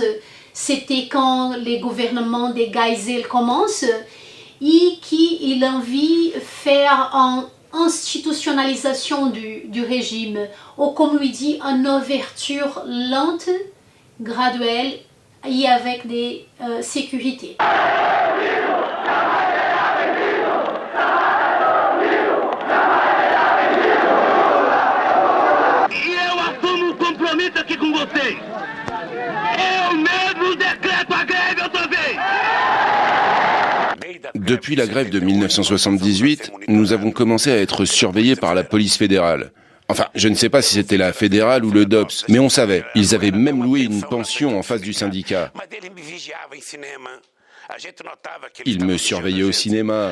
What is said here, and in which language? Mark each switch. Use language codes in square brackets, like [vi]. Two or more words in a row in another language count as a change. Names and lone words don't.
[fr] C'était quand les gouvernements des Geisel commencent et qu'il a envie de faire une institutionnalisation du régime, ou comme lui dit, une ouverture lente, graduelle et avec des sécurités. [pt] Eu assumo compromisso aqui com vocês. Eu mesmo decreto a greve outra vez. [fr] Depuis la grève de 1978, nous avons commencé à être surveillés par la police fédérale. Enfin, je ne sais pas si c'était la fédérale ou le DOPS, mais on savait. Ils avaient même loué une pension en face du syndicat. Ils me surveillaient au cinéma.